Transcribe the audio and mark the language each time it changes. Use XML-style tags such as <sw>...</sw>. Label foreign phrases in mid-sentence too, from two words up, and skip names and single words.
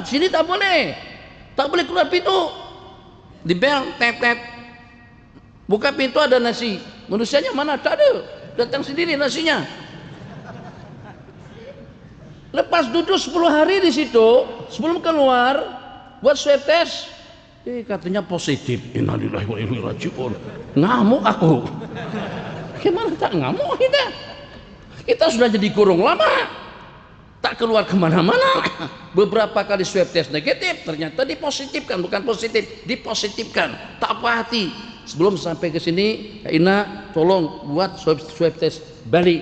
<ms>Sini tak boleh. Tak boleh keluar pintu. Di bel, tet. Buka pintu ada nasi. Manusianya mana? Tak ada. Datang sendiri nasinya. Lepas duduk 10 hari di situ, sebelum keluar buat</ms> <en>swab test.</en> <ms>Katanya positif.</ms> <ar>إنا لله وإنا إليه راجعون.</ar> <ms>Ngamuk aku. Gimana tak ngamuk kita? Kita sudah jadi kurung lama. tak keluar kemana-mana. Beberapa kali</ms> <en>swab test</en> <ms>negatif, ternyata dipositifkan, bukan positif, dipositifkan. Tak apa hati. Sebelum sampai ke sini, Kak Ina, tolong buat swab test balik.</ms>